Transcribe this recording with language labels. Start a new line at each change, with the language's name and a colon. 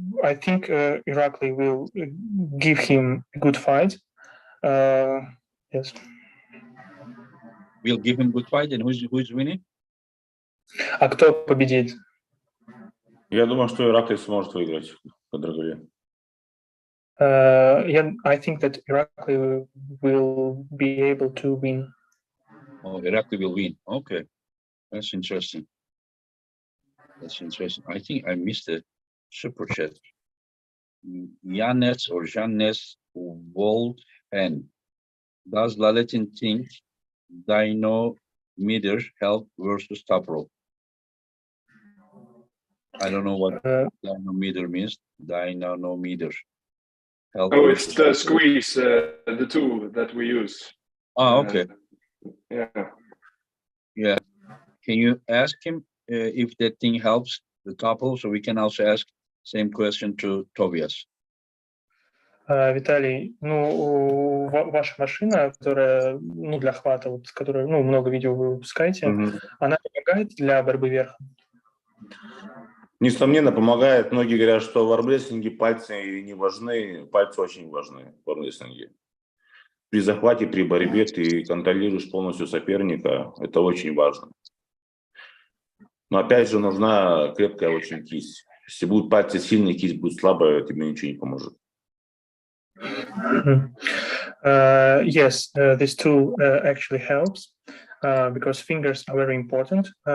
English: I think Irakli will give him a good fight. Yes. We'll give him good fight, and who's winning?
Russian: А кто победит? Я думаю, что Иракли сможет выиграть Кадаргали.
English: I think that Irakli will be able to win. Oh, Irakli will win. Okay, that's interesting. That's interesting. I think I missed a super chat. Yannes or Jannes Wolfen. Does Laletin think dynamometer help versus top rope? I don't know what dynamometer means. Dynamometer. Help it's the squeeze, the tool that we use. Oh, okay. Yeah. Can you ask him if that thing helps the top rope? So we can also ask same question to Tobias.
Russian: Виталий, ну, ваша машина, которая, ну, для хвата, вот, которую, ну, много видео вы выпускаете, она помогает для борьбы верхом? Несомненно, помогает. Многие говорят, что в армрестлинге пальцы не важны, пальцы очень важны в армрестлинге. При захвате, при борьбе ты контролируешь полностью соперника, это очень важно. Но опять же нужна крепкая очень кисть. Если будут пальцы сильные, кисть будет слабая, тебе ничего не поможет.
English: Yes, this tool actually helps because fingers are very important.